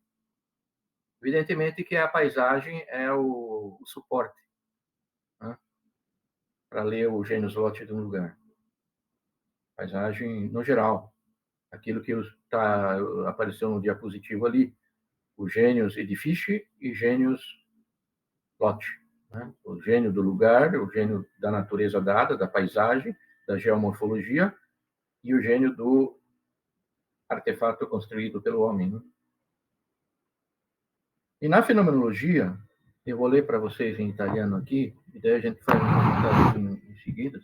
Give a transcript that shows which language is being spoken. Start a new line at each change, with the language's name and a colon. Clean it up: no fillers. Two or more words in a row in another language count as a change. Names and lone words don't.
Portuguese: Evidentemente que a paisagem é o suporte, né, para ler o
Latin: genius loci
Portuguese: de um lugar. Paisagem no geral, aquilo que apareceu no diapositivo ali, o
Latin: genius edifici e genius loci.
Portuguese: Né? O gênio do lugar, o gênio da natureza dada, da paisagem, da geomorfologia e o gênio do artefato construído pelo homem. Né? E na fenomenologia, eu vou ler para vocês em italiano aqui, e daí a gente faz um comentário em seguida.